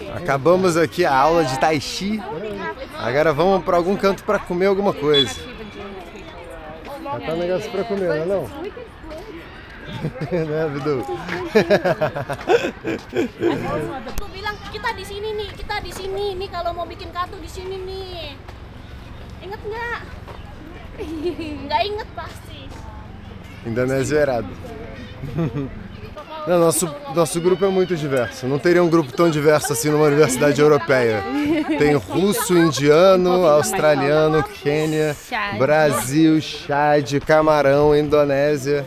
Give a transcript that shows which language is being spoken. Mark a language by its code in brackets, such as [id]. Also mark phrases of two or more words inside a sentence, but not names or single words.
[pt] Acabamos aqui a aula de Tai Chi. Agora vamos para algum canto para comer alguma coisa. Já tá um negócio para comer, não é não? Né, Bidu? [id] Aku bilang kita di sini nih kalau mau bikin kartu di sini nih. Ingat nggak? Nggak inget pasti. [pt] Indonésia é errado. Não, nosso grupo é muito diverso. Não teria um grupo tão diverso assim numa universidade europeia. Tem russo, indiano, australiano, Quênia, Brasil, Chad, Camarão, Indonésia.